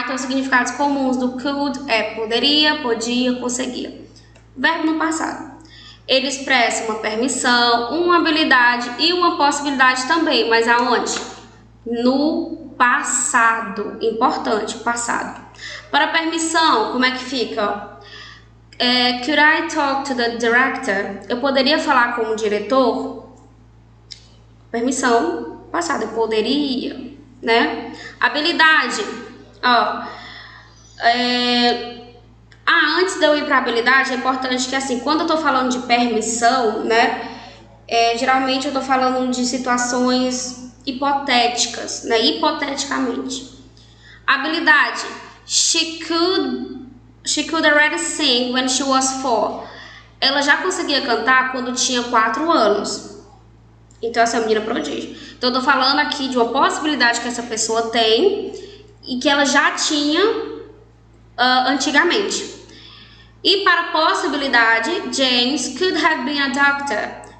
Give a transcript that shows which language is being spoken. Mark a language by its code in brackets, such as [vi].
[pt] Então, os significados comuns do could é poderia, podia, conseguia. Verbo no passado. Ele expressa uma permissão, uma habilidade e uma possibilidade também, mas aonde? No passado. Importante, passado. Para permissão, como é que fica? [en] Could I talk to the director? [pt] Eu poderia falar com o diretor? Permissão, passado, eu poderia. Né? Habilidade, ó, antes de eu ir para habilidade, é importante que assim, quando eu tô falando de permissão, né, geralmente eu tô falando de situações hipotéticas, né, hipoteticamente. [en] Habilidade, she could already sing when she was 4. [pt] Ela já conseguia cantar quando tinha 4 anos. Então, essa é a menina prodígio. Então, eu tô falando aqui de uma possibilidade que essa pessoa tem e que ela já tinha antigamente. E para possibilidade, [en] James could have been a doctor.